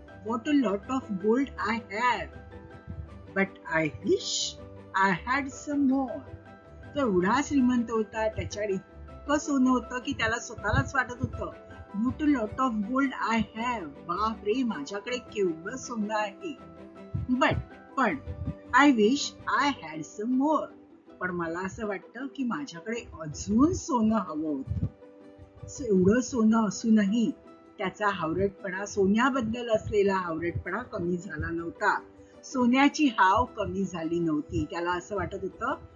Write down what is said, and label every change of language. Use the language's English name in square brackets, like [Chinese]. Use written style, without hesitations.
[English] What a lot of gold I have, but I wish I had some more. [Marathi] तो एवढा श्रीमंत होता, त्याच्याकडे इतकं सोनं होतं की त्याला स्वतःलाच वाटत होतं [English] What a lot of gold I have. [Marathi] बापरे, माझ्याकडे केवढं सोनं आहे. [English] पण I wish I had some more. [Marathi] पण मला असं वाटतं की माझ्याकडे अजून सोनं हवं होतं. एवढं सोनं असूनही त्याचा हावरटपणा, सोन्याबद्दल असलेला हावरटपणा कमी झाला नव्हता. सोन्याची हाव कमी झाली नव्हती. त्याला असं वाटत होतं